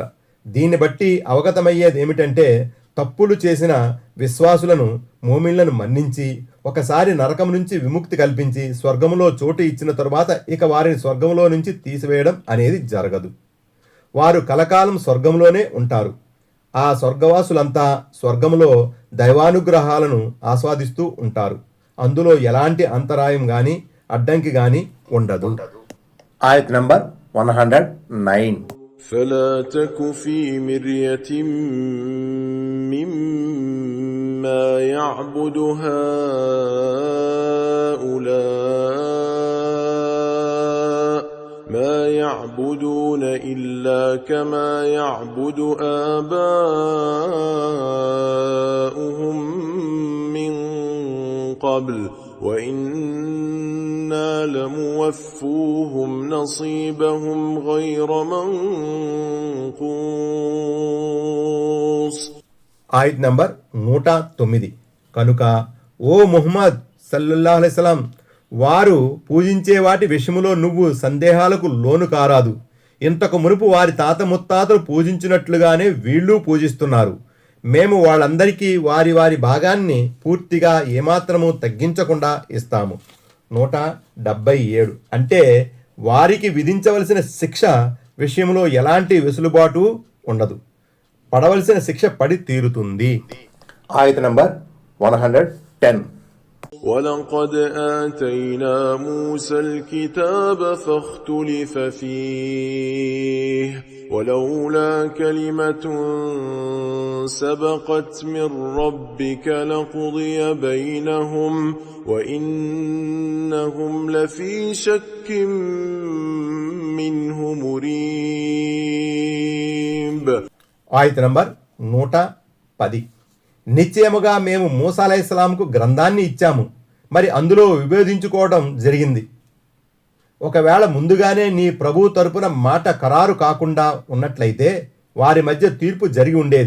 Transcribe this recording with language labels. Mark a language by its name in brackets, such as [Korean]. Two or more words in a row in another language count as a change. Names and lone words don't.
[Telugu] దీన్ని బట్టి అవగతమయ్యేది ఏమిటంటే తప్పులు చేసిన విశ్వాసులను మోమిన్లను మన్నించి ఒకసారి నరకం నుంచి విముక్తి కల్పించి స్వర్గములో చోటు ఇచ్చిన తరువాత ఇక వారిని స్వర్గములో నుంచి తీసివేయడం అనేది జరగదు. వారు కలకాలం స్వర్గంలోనే ఉంటారు. ఆ స్వర్గవాసులంతా స్వర్గములో దైవానుగ్రహాలను ఆస్వాదిస్తూ ఉంటారు. అందులో ఎలాంటి అంతరాయం గాని అడ్డంకి గాని ఉండదు. ఆయత్ నంబర్ 109. [Arabic] فلا تك في مرية مما يعبد هؤلاء ما يعبدون إلا كما يعبد آباؤهم من قبل وإنا لموفوهم نصيبهم غير منقوص. [Telugu] ఆయత్ నంబర్ 109. కనుక ఓ ముహమ్మద్ [Arabic] صلى الله عليه وسلم, [Telugu] వారు పూజించే వాటి విషయములో నువ్వు సందేహాలకు లోను కారాదు. ఇంతకు మునుపు వారి తాత ముత్తాతలు పూజించినట్లుగానే వీళ్ళు పూజిస్తున్నారు. మేము వాళ్ళందరికీ వారి వారి భాగాన్ని పూర్తిగా ఏమాత్రము తగ్గించకుండా ఇస్తాము. 177 అంటే వారికి విధించవలసిన శిక్ష విషయంలో ఎలాంటి వెసులుబాటు ఉండదు. పడవలసిన శిక్ష పడి తీరుతుంది. ఆయత్ నంబర్ 110. [Arabic] ولقد آتينا موسى الكتاب فاختلف فيه ولولا كلمة سبقت من ربك لقضي بينهم وإنهم لفي شك منه مريب. [Telugu] ఆయత్ నంబర్ 110. నిశ్చయముగా మేము మూసా అలైహిస్సలాంకు గ్రంథాన్ని ఇచ్చాము, మరి అందులో విభేదించుకోవడం జరిగింది. ఒకవేళ ముందుగానే నీ ప్రభు తరపున మాట ఖరారు కాకుండా ఉన్నట్లయితే వారి మధ్య తీర్పు జరిగి ఉండేది.